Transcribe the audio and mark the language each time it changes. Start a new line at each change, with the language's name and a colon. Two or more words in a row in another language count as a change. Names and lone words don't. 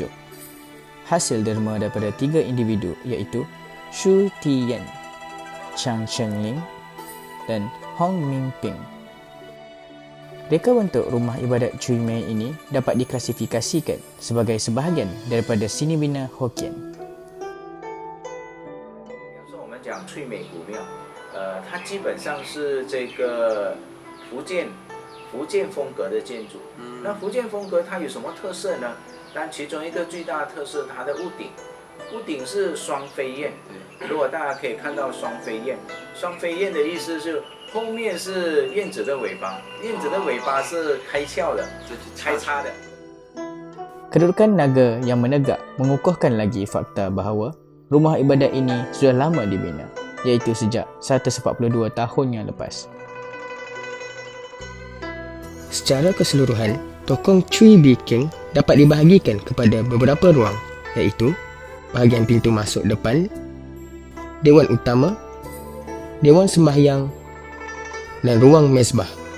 Malay: Hasil derma daripada 3 individu iaitu Shu Tiyan, Chang Shengling dan Hong Mingping. Reka bentuk rumah ibadat Chui Mei ini dapat diklasifikasikan sebagai sebahagian daripada seni bina Hokkien.
Chinese: 讲翠美古庙，它基本上是这个福建风格的建筑。那福建风格它有什么特色呢？但其中一个最大的特色，它的屋顶是双飞燕。如果大家可以看到双飞燕，双飞燕的意思是后面是燕子的尾巴，燕子的尾巴是开翘的，开叉的。
Malay: Kedudukan naga yang menegak mengukuhkan lagi fakta bahawa rumah ibadat ini sudah lama dibina, iaitu sejak 142 tahun yang lepas. Secara keseluruhan, Tokong Chui Biking dapat dibahagikan kepada beberapa ruang, iaitu bahagian pintu masuk depan, Dewan Utama, Dewan Sembahyang dan ruang mezbah.